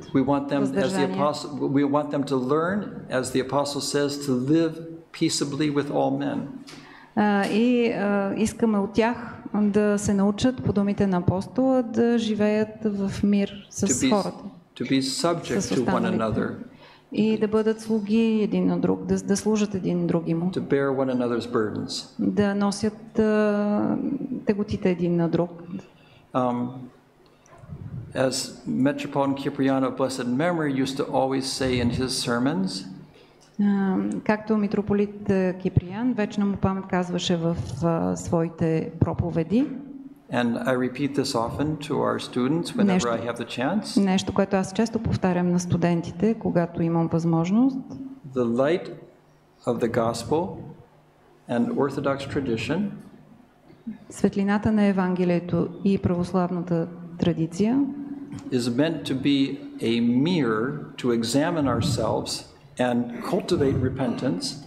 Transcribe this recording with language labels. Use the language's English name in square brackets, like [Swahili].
[English] We want them to learn, as the apostle says, to live peaceably with all men. [Bulgarian] И искаме от тях да се научат, по думите на апостола, да живеят в мир с хората. [English] To be subject to one another. [Bulgarian] И да бъдат слуги един на друг, да служат един другиму. [English] To bear one another's burdens. [Bulgarian] Да носят теготите един на друг. [English] As Metropolitan Cyprian of blessed memory used to always say in his sermons, [Bulgarian] както митрополит Киприян, вечна му памет, казваше в своите проповеди, [English] And I repeat this often to our students whenever I have the chance. [Bulgarian] Нещо, което аз често повтарям на студентите, когато имам възможност. [English] The light of the gospel and Orthodox tradition. [Bulgarian] Светлината на Евангелието и православната традиция [English] is meant to be a mirror to examine ourselves and cultivate repentance.